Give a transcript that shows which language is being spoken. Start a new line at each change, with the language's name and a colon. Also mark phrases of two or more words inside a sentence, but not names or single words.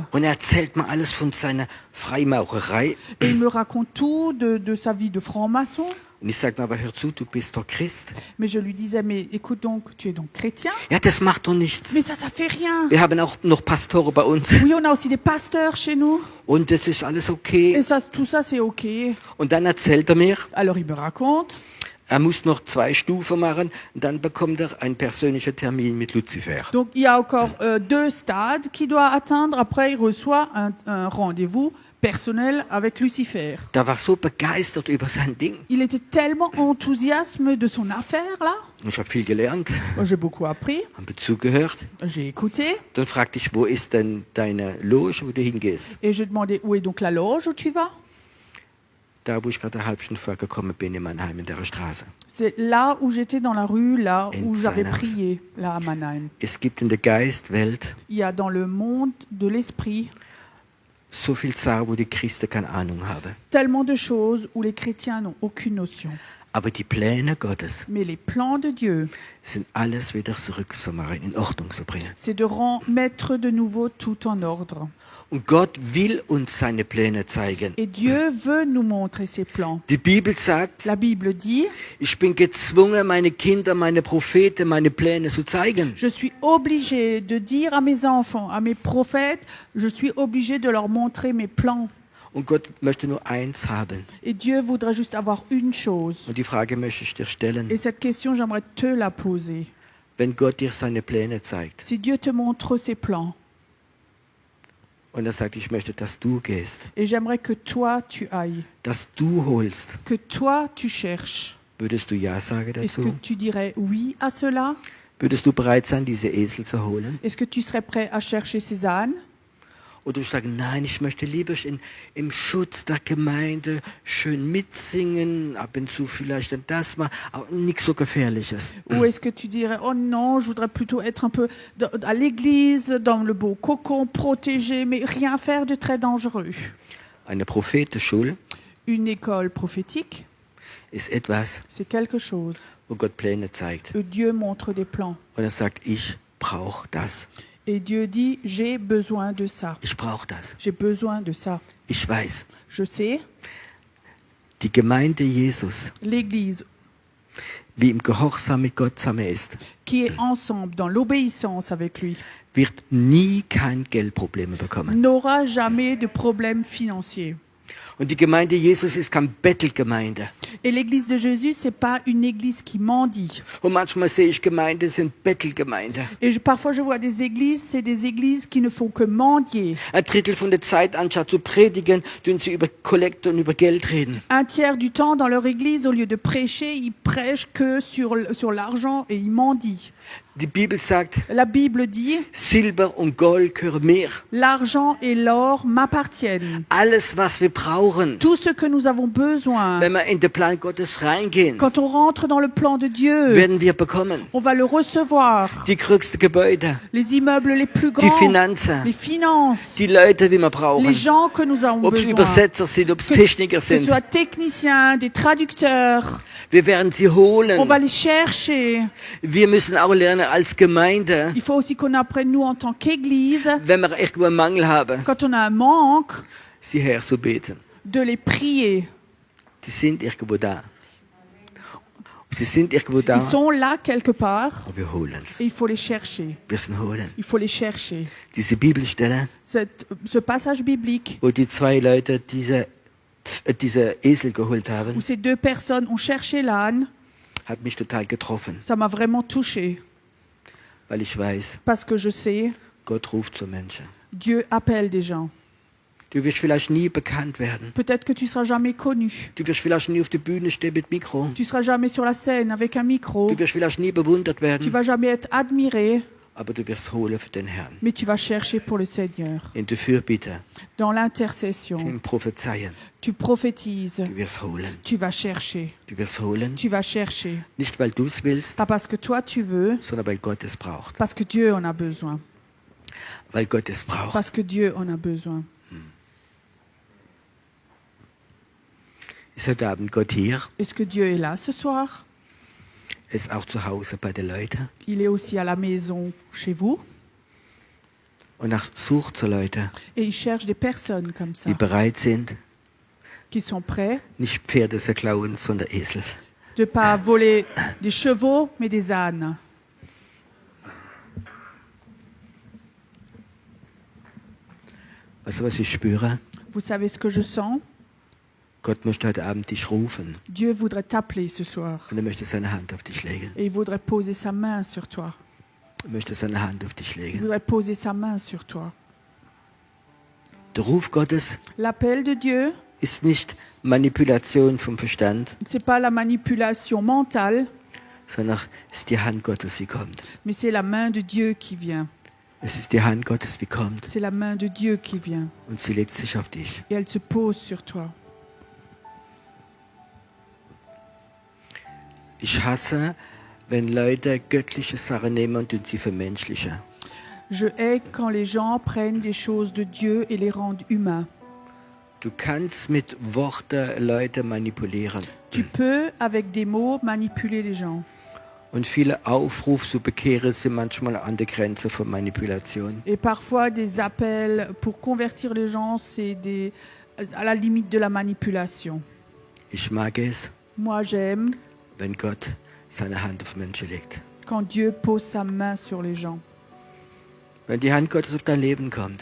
German: Und er erzählt mir alles von seiner Freimaurerei.
French: Et il me raconte tout de sa vie de franc-maçon.
German: Und ich sage mir, aber hör zu, du bist doch Christ.
French: Mais je lui disais, mais écoute donc, tu es donc chrétien?
German: Ja, das macht doch nichts.
French: Mais ça fait rien.
German: Wir haben auch noch Pastoren bei uns.
French: Oui, on a aussi des pasteurs chez nous.
German: Und das ist alles
French: Et
German: okay.
French: ça, tout ça, c'est OK.
German: Und dann erzählt er mir,
French: Alors il me raconte,
German: er muss noch 2 Stufen machen. Und dann bekommt er einen persönlichen Termin mit Luzifer.
French: donc il y a encore 2 stades qu'il doit atteindre. Après, il reçoit un rendez-vous personnel avec Lucifer.
German: Da war so begeistert über sein Ding.
French: Il était tellement enthousiasme de son affaire, là.
German: Ich habe viel gelernt,
French: Moi, j'ai beaucoup appris,
German: habe zugehört.
French: j'ai écouté.
German: Dann fragte ich, wo ist denn deine Loge, wo du hingehst?
French: Et je demandais, où est donc la loge où tu vas?
German: Da, wo ich gerade eine halbe Stunde vorgekommen bin, in Mannheim, in der Straße.
French: C'est là où j'étais dans la rue, là où
German: In
French: j'avais
German: seiner-
French: prié, là à Mannheim.
German: Es gibt in der Geistwelt
French: Il y a dans le monde de l'esprit
German: so viel Sachen, wo die Christen keine Ahnung haben.
French: tellement de choses où les chrétiens n'ont aucune notion.
German: Aber die Pläne Gottes
French: Mais les plans de Dieu,
German: sind alles wieder zurückzumachen, in Ordnung zu bringen.
French: c'est de mettre de nouveau tout en ordre.
German: Und Gott will uns seine Pläne zeigen.
French: Et Dieu veut nous montrer ses plans.
German: Die Bibel sagt,
French: La Bible dit,
German: ich bin gezwungen, meine Kinder, meine Propheten, meine Pläne zu zeigen.
French: je suis obligé de dire à mes enfants, à mes prophètes, je suis obligé de leur montrer mes plans.
German: Und Gott möchte nur eins haben.
French: Et Dieu voudrait juste avoir une chose.
German: Und die Frage möchte ich dir stellen.
French: Et cette question, j'aimerais te la poser.
German: Wenn Gott dir seine Pläne zeigt
French: Si Dieu te montre ses plans,
German: und er sagt, ich möchte, dass du gehst,
French: et j'aimerais que toi, tu ailles,
German: dass du holst,
French: que toi, tu cherches,
German: würdest du Ja sagen
French: est-ce que
German: dazu?
French: tu dirais oui à cela?
German: Würdest du bereit sein, diese Esel zu holen?
French: Est-ce que tu serais prêt à chercher ces ânes?
German: Oder du sagst, nein, ich möchte lieber im Schutz der Gemeinde schön mitsingen, ab und zu vielleicht dann das mal, aber nichts so Gefährliches.
French: Ou est-ce que tu dirais, oh non, je voudrais plutôt être un peu à l'église, dans le beau cocon, protégé, mais rien faire de très dangereux?
German: Eine Prophetenschule
French: Une école prophétique,
German: ist etwas,
French: c'est quelque chose
German: wo Gott Pläne zeigt.
French: où Dieu montre des plans.
German: Und er sagt, ich brauche das.
French: Et Dieu dit, j'ai besoin de ça.
German: Ich brauche das.
French: J'ai besoin de ça.
German: Ich weiß,
French: Je sais,
German: die Gemeinde Jesus,
French: l'Église
German: wie im Gehorsam mit Gott zusammen ist,
French: qui est ensemble dans l'obéissance avec lui
German: wird nie kein Geldprobleme bekommen.
French: n'aura jamais de problème financier.
German: Und die Gemeinde Jesus ist keine Bettelgemeinde.
French: Et l'Église de Jésus, c'est pas une Église qui mendie.
German: Und manchmal sehe ich Gemeinden, sind Bettelgemeinden.
French: Et parfois, je vois des églises, c'est des églises qui ne font que mendier.
German: Ein Drittel von der Zeit, anstatt zu predigen, tun sie über Kollekte und über Geld reden.
French: Un tiers du temps dans leur église, au lieu de prêcher, ils prêchent que sur l'argent et ils mendient.
German: Die Bibel sagt,
French: La Bible dit,
German: Silber und Gold gehören mir.
French: l'argent et l'or m'appartiennent.
German: Alles, was wir brauchen,
French: Tout ce que nous avons besoin,
German: wenn wir in den Plan Gottes reingehen,
French: quand on rentre dans le plan de Dieu,
German: werden wir bekommen.
French: on va le recevoir.
German: Die größten Gebäude,
French: Les immeubles les plus
German: die
French: grands,
German: Finanzen,
French: les finances,
German: die Leute, die wir
French: les
German: brauchen.
French: gens que nous avons
German: Ob es
French: besoin.
German: Übersetzer sind, ob es Techniker
French: Que ce
German: sind.
French: soit techniciens, des traducteurs,
German: Wir werden sie
French: on
German: holen.
French: va les chercher.
German: Wir müssen auch lernen als Gemeinde,
French: Il faut aussi qu'on apprenne, nous, en tant qu'Église,
German: wenn wir irgendwo einen Mangel haben,
French: quand on a un manque,
German: sie herzubeten.
French: de les prier.
German: Die sind irgendwo da. Sie sind irgendwo da,
French: Ils sont là quelque part
German: aber wir holen es.
French: et il faut les chercher.
German: Wir sind holen.
French: Il faut les chercher.
German: Diese Bibelstelle,
French: Ce passage biblique
German: wo die zwei Leute diese Esel geholt
French: où
German: haben,
French: ces deux personnes ont cherché l'âne,
German: hat mich total getroffen,
French: ça m'a vraiment touché
German: weil ich weiß,
French: parce que je sais,
German: Gott ruft zu Menschen.
French: Dieu appelle des gens.
German: Du wirst vielleicht nie bekannt werden.
French: Peut-être que tu seras jamais connu.
German: Du wirst vielleicht nie auf der Bühne stehen mit Mikro.
French: Tu seras jamais sur la scène avec un micro.
German: Du wirst vielleicht nie bewundert
French: Tu
German: werden,
French: vas jamais être admiré,
German: aber du wirst holen für den Herrn.
French: mais tu vas chercher pour le Seigneur.
German: In der Fürbitte,
French: Dans l'intercession,
German: im Prophezeien,
French: tu prophétises,
German: du wirst holen.
French: tu vas chercher,
German: Du wirst holen,
French: tu vas chercher.
German: nicht weil du es willst,
French: Pas parce que toi tu veux,
German: sondern weil Gott es braucht.
French: parce que Dieu en a besoin.
German: Weil Gott es braucht.
French: Parce que Dieu en a besoin.
German: Ist heute Abend Gott hier?
French: Est-ce que Dieu est là ce soir?
German: Ist auch zu Hause bei den Leuten?
French: Il est aussi à la maison chez vous
German: Und er sucht so Leute,
French: et il cherche des personnes comme ça
German: die bereit sind,
French: qui sont prêts
German: nicht Pferde zu klauen, sondern Esel.
French: de pas voler des chevaux mais des ânes.
German: Weißt du, was ich spüre?
French: Vous savez ce que je sens?
German: Gott möchte heute Abend dich rufen
French: Dieu voudrait t'appeler ce soir
German: und er möchte seine Hand auf dich legen.
French: et il voudrait poser sa main sur toi.
German: Er möchte seine Hand auf dich
French: Il
German: legen.
French: voudrait poser sa main sur toi.
German: Der Ruf Gottes
French: L'appel de Dieu,
German: ist nicht Manipulation vom Verstand,
French: c'est pas la manipulation mentale,
German: sondern es ist die Hand Gottes, die kommt.
French: mais c'est la main de Dieu qui vient.
German: Es ist die Hand Gottes, die kommt
French: C'est la main de Dieu qui vient
German: und sie legt sich auf dich.
French: et elle se pose sur toi.
German: Ich hasse, wenn Leute göttliche Sachen nehmen und sie vermenschlichen.
French: Je hais quand les gens prennent des choses de Dieu et les rendent humains.
German: Du kannst mit Worten Leute manipulieren.
French: Tu peux, avec des mots, manipuler les gens.
German: Und viele Aufrufe zu bekehren sind manchmal an der Grenze von Manipulation.
French: Et parfois, des appels pour convertir les gens, c'est à la limite de la manipulation.
German: Ich mag es,
French: Moi, j'aime
German: wenn Gott seine Hand auf Menschen legt.
French: quand Dieu pose sa main sur les gens.
German: Wenn die Hand Gottes auf dein Leben kommt.